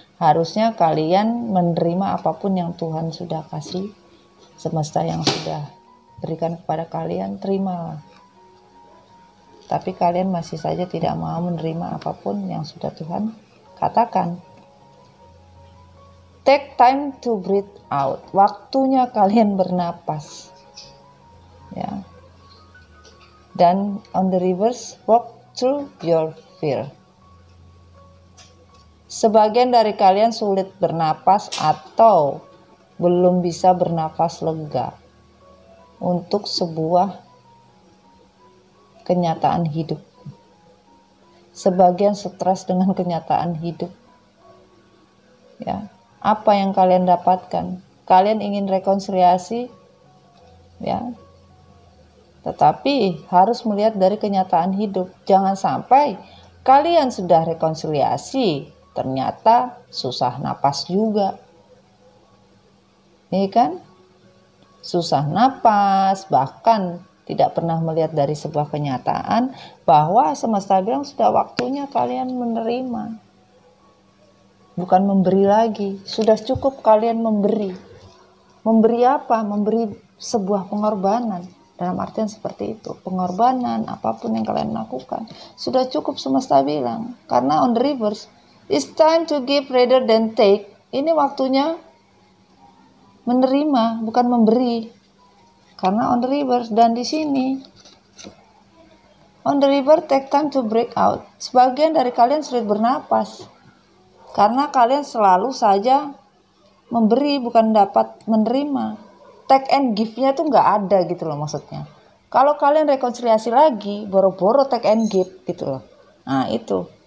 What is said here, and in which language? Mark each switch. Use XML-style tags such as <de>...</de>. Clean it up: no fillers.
<id>Harusnya kalian menerima apapun yang Tuhan sudah kasih, semesta yang sudah berikan kepada kalian, terimalah. Tapi kalian masih saja tidak mau menerima apapun yang sudah Tuhan katakan.</id> <en>Take time to breathe out.</en> <id>Waktunya kalian bernapas. Ya.</id> <en>Dan on the reverse, walk through your fear.</en> <id>Sebagian dari kalian sulit bernapas atau belum bisa bernafas lega untuk sebuah kenyataan hidup. Sebagian stres dengan kenyataan hidup. Ya, apa yang kalian dapatkan? Kalian ingin rekonsiliasi, ya, tetapi harus melihat dari kenyataan hidup. Jangan sampai kalian sudah rekonsiliasi, ternyata susah napas juga. Ini kan? Susah napas, bahkan tidak pernah melihat dari sebuah kenyataan bahwa semesta bilang sudah waktunya kalian menerima. Bukan memberi lagi, sudah cukup kalian memberi. Memberi apa? Memberi sebuah pengorbanan. Dalam artian seperti itu, pengorbanan apapun yang kalian lakukan sudah cukup semesta bilang.</id> <en>Karena on the reverse, it's time to give rather than take.</en> <id>Ini waktunya menerima, bukan memberi. Karena</id> <en>on the reverse,</en> <id>dan di sini</id> <en>on the river take time to break out.</en> <id>Sebagian dari kalian sulit bernapas karena kalian selalu saja memberi, bukan dapat menerima.</id> <en>Take and give-</en> <id>nya tuh nggak ada gitu loh maksudnya. Kalau kalian rekonsiliasi lagi, boro-boro</id> <en>take and give</en> <id>gitu loh. Nah itu.</id>